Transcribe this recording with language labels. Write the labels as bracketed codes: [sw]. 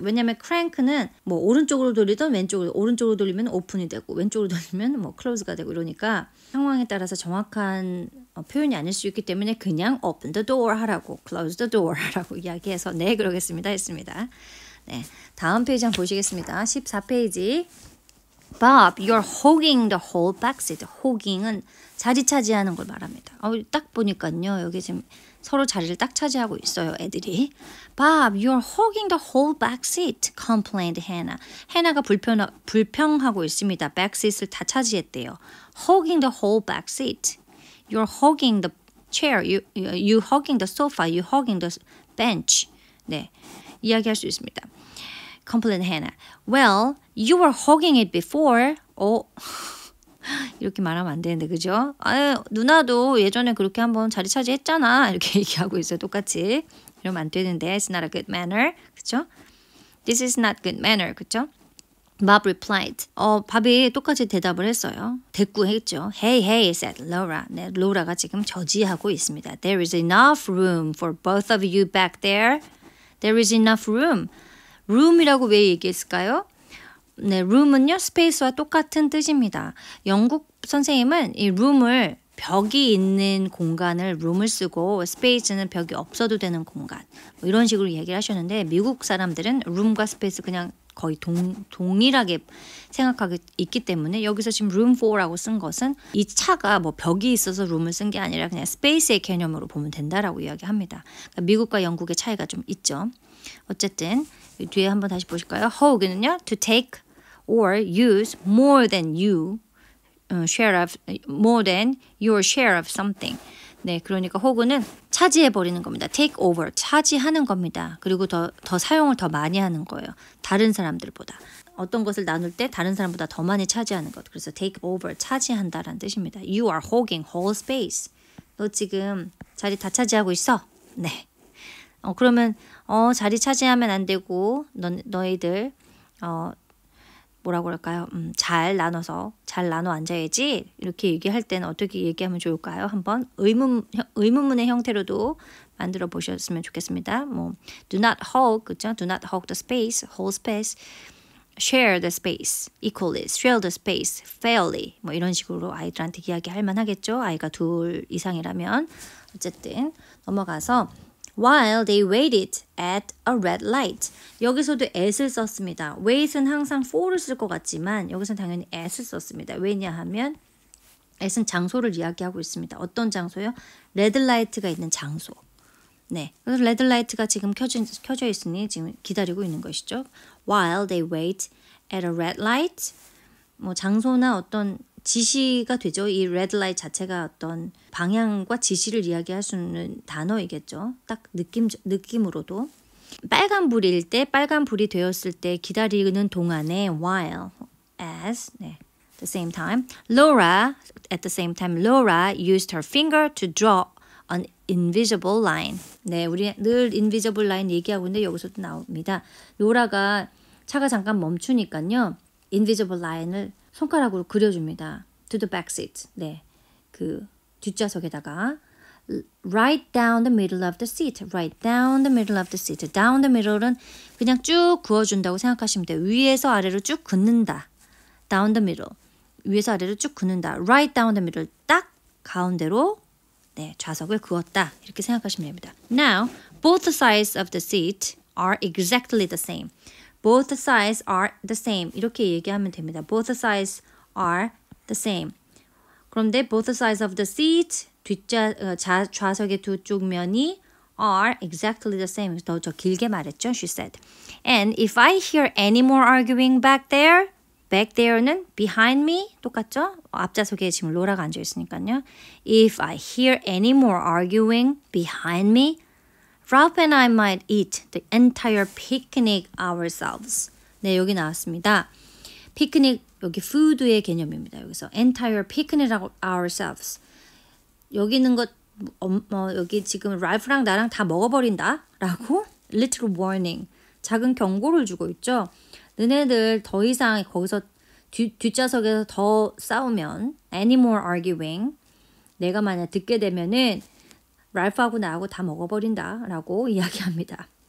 [ko] 왜냐하면 crank는 뭐 오른쪽으로 돌리든 오른쪽으로 돌리면 오픈이 되고 왼쪽으로 돌리면 뭐 close가 되고 이러니까 상황에 따라서 정확한 표현이 아닐 수 있기 때문에 그냥 [en] open the door [ko] 하라고, [en] close the door [ko] 하라고 이야기해서 네, 그러겠습니다 했습니다. 네, 다음 페이지 한번 보시겠습니다. 14페이지. [en] Bob, you're hogging the whole backseat. [ko] hogging은 자리 차지하는 걸 말합니다. 딱 보니까요. 여기 지금 서로 자리를 딱 차지하고 있어요. 애들이. [en] Bob, you're hogging the whole backseat, complained Hannah. [ko] 해나가 불평하고 있습니다. backseat을 다 차지했대요. [en] hogging the whole backseat. You're hogging the chair. You hogging the sofa. You hogging the bench. [ko] 네, 이야기할 수 있습니다. [en] complained Hannah. Well, you were hogging it before. [ko] 이렇게 말하면 안 되는데, 그죠? 누나도 예전에 그렇게 한번 자리 차지했잖아. 이렇게 얘기하고 있어요. 똑같이. 이러면 안 되는데. [en] It's not a good manner. [ko] 그죠? [en] This is not good manner. [ko] 그죠? [en] Bob replied. [ko] 밥이 똑같이 대답을 했어요. 대꾸했죠. [en] Hey, hey, said Laura. [ko] 네, 로라가 지금 저지하고 있습니다. [en] There is enough room for both of you back there. There is enough room. [ko] room이라고 왜 얘기했을까요? 네, room은요, space와 똑같은 뜻입니다. 영국 선생님은 이 room을 벽이 있는 공간을 room을 쓰고 space는 벽이 없어도 되는 공간 뭐 이런 식으로 얘기를 하셨는데 미국 사람들은 room과 space 그냥 거의 동일하게 생각하고 있기 때문에 여기서 지금 room for라고 쓴 것은 이 차가 뭐 벽이 있어서 room을 쓴 게 아니라 그냥 space의 개념으로 보면 된다라고 이야기합니다. 그러니까 미국과 영국의 차이가 좀 있죠. 어쨌든 뒤에 한번 다시 보실까요? [en] hogg는요, to take or use more than you share of more than your share of something. [ko] 네, 그러니까 호그는 차지해 버리는 겁니다. take over 차지하는 겁니다. 그리고 더 사용을 더 많이 하는 거예요. 다른 사람들보다 어떤 것을 나눌 때 다른 사람보다 더 많이 차지하는 것. 그래서 take over 차지한다라는 뜻입니다. [en] You are hogging whole space. [ko] 너 지금 자리 다 차지하고 있어. 네. 그러면 자리 차지하면 안 되고 너희들 뭐라고 할까요? 잘 나눠 앉아야지. 이렇게 얘기할 때는 어떻게 얘기하면 좋을까요? 한번 의문문의 형태로도 만들어 보셨으면 좋겠습니다. [en] 뭐 do not hog, [ko] 그죠? [en] Do not hog the space, whole space. Share the space, equally. Share the space, fairly. [ko] 뭐 이런 식으로 아이들한테 이야기할 만하겠죠. 아이가 2 이상이라면. 어쨌든 넘어가서 [en] While they waited at a red light. [ko] 여기서도 at을 썼습니다. wait은 항상 for를 쓸 것 같지만 여기서는 당연히 at을 썼습니다. 왜냐하면 at은 장소를 이야기하고 있습니다. 어떤 장소요? 레드 라이트가 있는 장소. 네, 그래서 레드 라이트가 지금 켜져 있으니 지금 기다리고 있는 것이죠. [en] While they wait at a red light. [ko] 뭐 장소나 어떤 지시가 되죠. 이 레드 라이트 자체가 어떤 방향과 지시를 이야기할 수 있는 단어이겠죠. 딱 느낌으로도. 빨간불일 때, 빨간불이 되었을 때 기다리는 동안에 while, as, 네, the same time. [en] At the same time, Laura used her finger to draw an invisible line. [ko] 네, 우리 늘 invisible line 얘기하고 있는데 여기서도 나옵니다. 로라가 차가 잠깐 멈추니까요. invisible line을 손가락으로 그려줍니다. [en] To the back seat. [ko] 네, 그 뒷좌석에다가 [en] right down the middle of the seat. Right down the middle of the seat. [ko] Down the middle은 그냥 쭉 그어준다고 생각하시면 돼요. 위에서 아래로 쭉 긋는다. [en] Down the middle. [ko] 위에서 아래로 쭉 긋는다. [en] Right down the middle. [ko] 딱 가운데로 네, 좌석을 그었다. 이렇게 생각하시면 됩니다. [en] Now, both sides of the seat are exactly the same. Both sides are the same. [ko] 이렇게 얘기하면 됩니다. [en] Both sides are the same. [ko] 그런데 [en] both sides of the seat, [ko] 좌석의 두 쪽 면이 [en] are exactly the same. [ko] 더 길게 말했죠. [en] She said. And if I hear any more arguing back there는 behind me [ko] 똑같죠? 앞좌석에 지금 로라가 앉아 있으니까요. [en] If I hear any more arguing behind me, Ralph and I might eat the entire picnic ourselves. [ko] 네, 여기 나왔습니다. 피크닉, 여기 food의 개념입니다. 여기서 entire picnic ourselves. 여기 있는 것, 여기 지금 랄프랑 나랑 다 먹어버린다 라고 little warning, 작은 경고를 주고 있죠. 너네들 더 이상 거기서 뒷좌석에서 더 싸우면 any more arguing, 내가 만약 듣게 되면은 랄프하고 나하고 다 먹어버린다 라고 이야기합니다.